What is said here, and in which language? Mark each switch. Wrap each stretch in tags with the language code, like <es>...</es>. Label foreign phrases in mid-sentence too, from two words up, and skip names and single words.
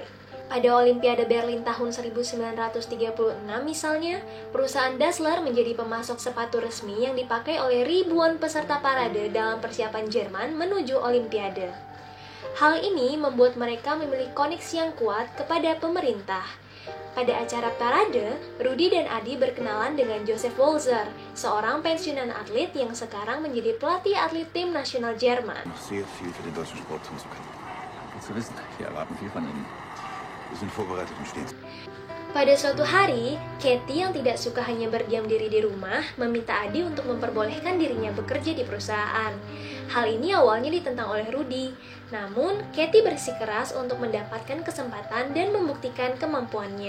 <id>Pada Olimpiade Berlin tahun 1936 misalnya, perusahaan Dassler menjadi pemasok sepatu resmi yang dipakai oleh ribuan peserta parade dalam persiapan Jerman menuju Olimpiade. Hal ini membuat mereka memiliki koneksi yang kuat kepada pemerintah. Pada acara parade, Rudy dan Adi berkenalan dengan Joseph Walser, seorang pensiunan atlet yang sekarang menjadi pelatih atlet tim nasional Jerman.</id> <de>Noch sehr viel für den deutschen Sport tun zu können. Gut zu wissen, wir erwarten viel von Ihnen. Wir sind vorbereitet und stehen.</de> <id>Pada suatu hari, Katie yang tidak suka hanya berdiam diri di rumah, meminta Adi untuk memperbolehkan dirinya bekerja di perusahaan. Hal ini awalnya ditentang oleh Rudy, namun Katie bersikeras untuk mendapatkan kesempatan dan membuktikan kemampuannya.</id>